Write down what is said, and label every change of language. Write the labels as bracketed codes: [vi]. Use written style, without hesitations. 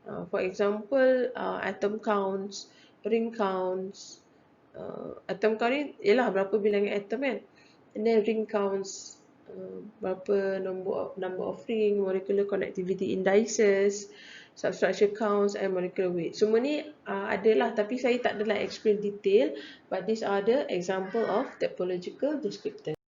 [en] For example, atom counts, ring counts. [ms] Atom count ni ialah berapa bilangan atom kan. [en] And then ring counts, [ms] berapa [en] number of ring, molecular connectivity indices, substructure counts and molecular weight. [ms] Semua ni adalah, tapi saya tak adalah explain detail, [en] but these are the example of topological descriptors.